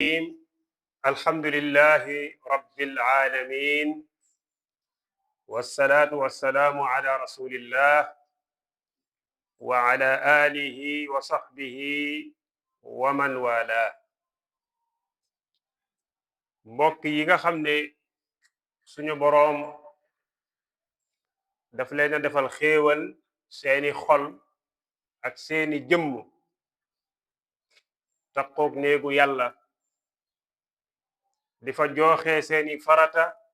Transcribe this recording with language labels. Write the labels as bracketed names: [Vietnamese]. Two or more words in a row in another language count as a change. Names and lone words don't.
[Arabic] الحمد لله رب العالمين والصلاة والسلام على رسول الله وعلى آله وصحبه ومن والاه [Wolof] mbokk yi nga xam ne suñu boroom daf leen a defal xéewal seeni xol ak seeni jëmm taqoog néegu yàlla di fa jooxe seeni farata